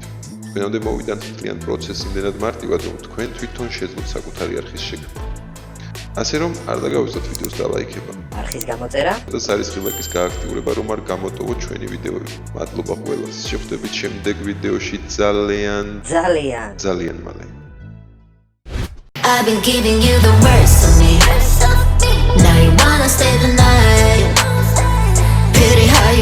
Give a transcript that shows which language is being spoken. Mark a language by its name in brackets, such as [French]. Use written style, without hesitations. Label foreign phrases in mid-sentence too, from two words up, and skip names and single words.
[Georgian] თქვენამდე მოვიდა მთლიან პროცესი იმდენად მარტივად, რომ თქვენ თვითონ შეძლოთ საკუთარი არხის შექმნა. ასე რომ არ დაგავიწყოთ ვიდეოს დალაიქება. არხის გამოწერა და სარისხი ლაიკის გააქტიურება, რომ არ გამოტოვოთ ჩვენი ვიდეოები. მადლობა ყველას. შეხვდებით შემდეგ ვიდეოში ძალიან მალე. [English] I've been giving you the worst of me. Now you wanna stay the night. Pretty